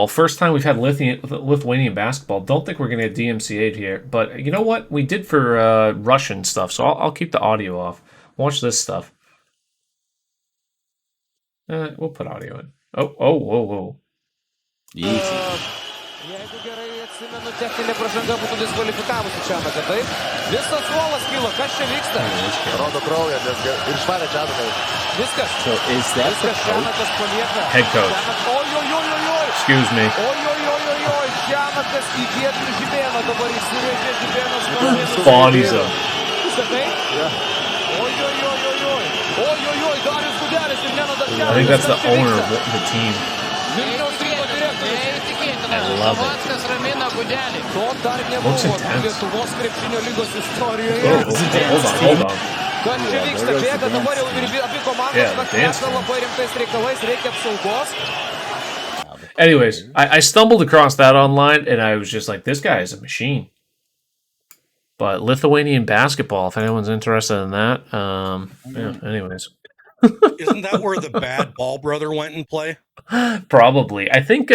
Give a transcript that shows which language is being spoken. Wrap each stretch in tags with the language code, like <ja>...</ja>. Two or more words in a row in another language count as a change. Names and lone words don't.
<en>First time we've had Lithuanian basketball. Don't think we're gonna get DMCA'd here, but you know what? We did for Russian stuff, so I'll keep the audio off. Watch this stuff. We'll put audio in. Whoa. Easy.</en> <lt>Jeigu gerai atsimenu, techninė pražanga būtų diskvalifikavusi Čianaką, taip? Visas suolas kilo, kas čia vyksta? Rodo kraują, nes ir išvarė Čianaką. Viskas.</lt> <en>So is that the</en> <lt>Viskas</lt> <en>coach?</en> <lt>Čianakas palieka.</lt> <en>Head coach.</en> <lt>Oi.</lt> <en>Excuse me.</en> <lt>Oi. Čianakas į vietų žibėną dabar įsivežė žibėnas.</lt> <en>Bodies up.</en> <lt>Sakai? Oi. Darius Gudelis ir Leonardas Čianakas.</lt> <en>I think that's the owner of the team.</en> <lt>Vilniaus Ryto direktorius.</lt> <en>I love it.</en> <lt>To dar</lt> <en>Looks</en> <lt>nebuvo</lt> <en>intense.</en> <lt>Lietuvos krepšinio lygos istorijoje.</lt> <en>Hold on.</en> <lt>Kas čia vyksta? Bėga dabar jau ir abi komandos,</lt> <en>Yeah,</en> <lt>bet</lt> <en>dance</en> <lt>krepšia labai rimtais reikalais, reikia apsaugos.</lt> <en>Anyways, I stumbled across that online, and I was just like, this guy is a machine. But Lithuanian basketball, if anyone's interested in that, anyways. Isn't that where the bad ball brother went and play? Probably. I think,</en>